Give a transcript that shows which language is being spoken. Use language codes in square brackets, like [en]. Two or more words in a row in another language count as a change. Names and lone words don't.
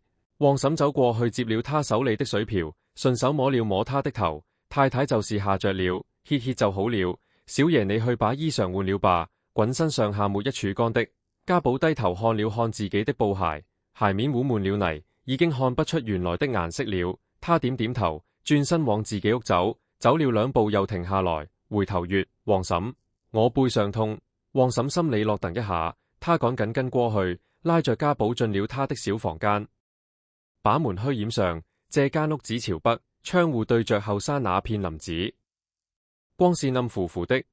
[zh] 旺嬸走過去接了他手裏的水瓢，順手摸了摸他的頭。太太就是嚇着了，歇歇就好了。小爺你去把衣裳換了吧，滾身上下沒一處乾的。家寶低頭看了看自己的布鞋，鞋面污滿了泥，已經看不出原來的顏色了。他點點頭，轉身往自己屋走，走了兩步又停下來，回頭曰：旺嬸，我背上痛。旺嬸心裏落噔一下，他趕緊跟過去，拉着家寶進了他的小房間，把門虛掩上。這間屋子朝北，窗戶對着後山那片林子，光線暗乎乎的。